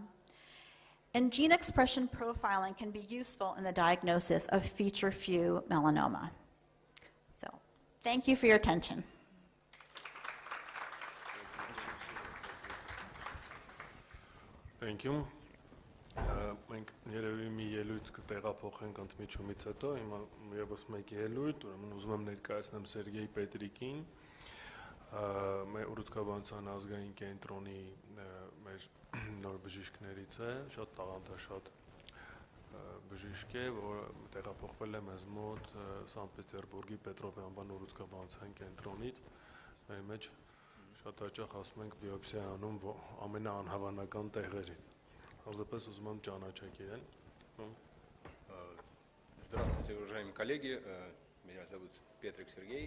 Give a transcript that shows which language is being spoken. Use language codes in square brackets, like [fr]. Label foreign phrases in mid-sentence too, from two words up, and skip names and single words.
[en] And gene expression profiling can be useful in the diagnosis of feature-few melanoma. So, thank you for your attention. Thank you. [hy] Մենք երևի մի ելույթ կտեղափոխենք ընդմիջումից հետո, հիմա եւս մեկ ելույթ, ուրեմն ուզում եմ ներկայացնեմ Սերգեյ Պետրիկին, մեր ուռուցքաբանության ազգային կենտրոնի մեր նոր բժիշկներից է, շատ տաղանդաշատ բժիշկ է, որը տեղափոխվել է մեզ մոտ Սանտ Պետերբուրգի Պետրովի անվան ուռուցքաբանության կենտրոնից, մեր մեջ շատ հաճախ ասում ենք բիոպսիա անում ամենաանհավանական տեղերից. [ru] Здравствуйте, уважаемые коллеги. Меня зовут Петрик Сергей.